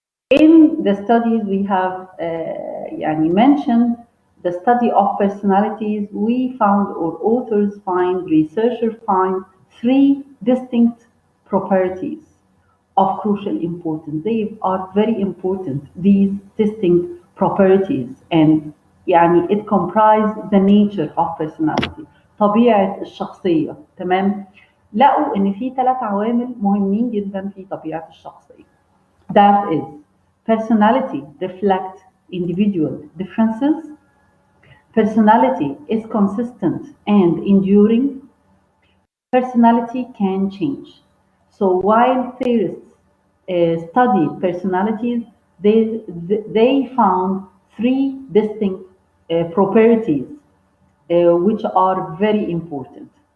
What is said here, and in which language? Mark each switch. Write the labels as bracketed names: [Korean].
[English] In the studies we have mentioned the study of personalities, we found, or authors find, researchers find, three distinct properties of crucial importance. They are very important, these distinct properties. And it comprise the nature of personality، [Arabic] طبيعة الشخصية. تمام. لقوا ان في ثلاث عوامل مهمين جدا في طبيعة الشخصية. [English] That is, personality reflects individual differences. Personality is consistent and enduring. Personality can change. So while theorists study personalities, they found three distinct properties which are very important.